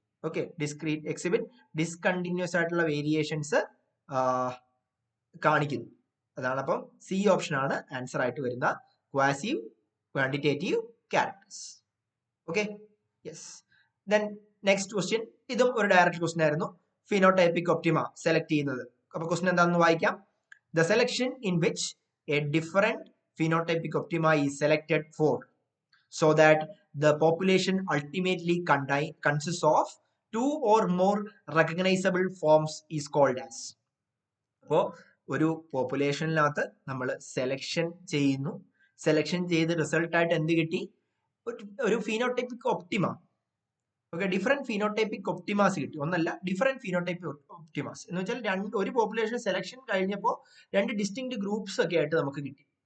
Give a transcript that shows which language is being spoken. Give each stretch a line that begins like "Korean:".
Malayalam: Okay, discrete exhibit discontinuous ആയിട്ടുള്ള variations കാണിക്കുന്നു. അതാണ് അപ്പം സി ഓപ്ഷൻ ആണ് ആൻസർ ആയിട്ട് വരുന്ന ക്വാസീവ് quantitative characters.
English: Okay, yes. Then next question,
Malayalam: ഇതും ഒരു ഡയറക്റ്റ് ക്വസ്റ്റ്യൻ ആയിരുന്നു. ഫിനോടൈപ്പിക് ഒപ്റ്റിമ സെലക്ട് ചെയ്യുന്നത്. അപ്പൊ ക്വസ്റ്റ്യൻ എന്താണെന്ന് വായിക്കാം.
English: The selection in which a different phenotypic optima is selected for so that the population ultimately consists of two or more recognizable forms is called as.
Malayalam: അപ്പോൾ ഒരു പോപ്പുലേഷനിനകത്ത് നമ്മൾ selection ചെയ്യുന്നു. Selection ചെയ്ത് result ആയിട്ട് എന്ത് കിട്ടി? ഒരു phenotypic Optima. Okay, different phenotypic ഒപ്റ്റിമാസ് കിട്ടി. ഒന്നല്ല, ഡിഫറെന്റ് ഫിനോടൈപ്പിക് ഒപ്റ്റിമാസ് എന്ന് വെച്ചാൽ ഒരു പോപ്പുലേഷൻ സെലക്ഷൻ കഴിഞ്ഞപ്പോൾ രണ്ട് ഡിസ്റ്റിങ്ക്ട് ഗ്രൂപ്പ്സ് ഒക്കെ ആയിട്ട് നമുക്ക് കിട്ടി.